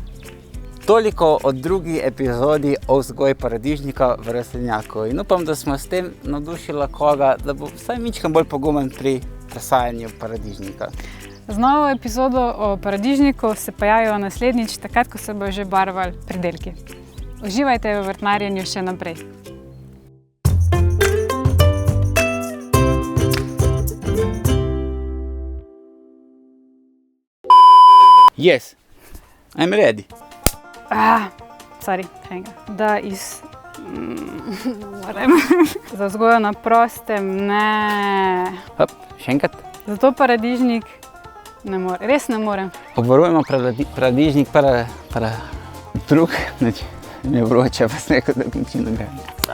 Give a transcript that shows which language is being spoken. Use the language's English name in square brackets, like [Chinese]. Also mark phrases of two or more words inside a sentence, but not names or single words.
[Slovenian] Toliko o drugi epizodi o vzgoji paradižnika v rastlinjaku in upam, da smo s tem navdušili koga, da bo vsaj mičkam bolj pogumen pri presajanju paradižnika. Z novo epizodo o paradižniku se pojavijo naslednjič, takrat, ko se bojo že barvali pridelki. Uživajte v vrtnarjenju še naprej. [English] Yes, I'm ready. Sorry, [Slovenian] še enkrat. Da moram. Za vzgojo na prostem, ne. Hop, še enkrat. Zato paradižnik ne more, res ne morem. Obvarujemo paradižnik drug način. Mi je vroče, pa sem rekel, da končim dogajanje.